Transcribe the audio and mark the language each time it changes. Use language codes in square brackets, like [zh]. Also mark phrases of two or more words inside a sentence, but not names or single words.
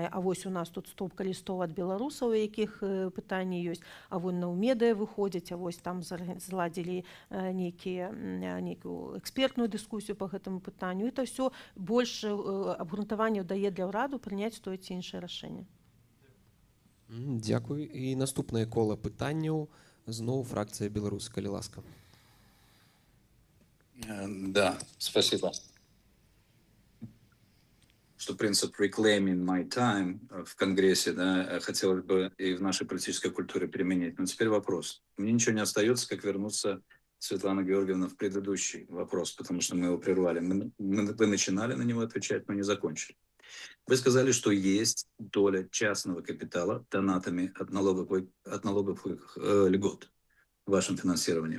[be] А вось у нас тут стопка лістоў ад беларусаў, у якіх пытанні ёсць, а вось на медыя выходзяць, а вось там зладзілі нейкую экспертную дыскусію па гэтаму пытанню. Это ўсё больш абгрунтаванняў дае для ўраду прыняць тое ці іншае рашэнне. Дзякуй. І наступнае кола пытанняў. Зноў фракцыя «Беларусь», калі ласка. [ru] Да, спасибо. Что принцип [en] reclaiming my time [ru] в Конгрессе, хотелось бы и в нашей политической культуре применить. Но теперь вопрос. Мне ничего не остается, как вернуться Светлана Георгиевна, в предыдущий вопрос, потому что мы его прервали. Вы начинали на него отвечать, но не закончили. Вы сказали, что есть доля частного капитала донатами от налоговых льгот в вашем финансировании.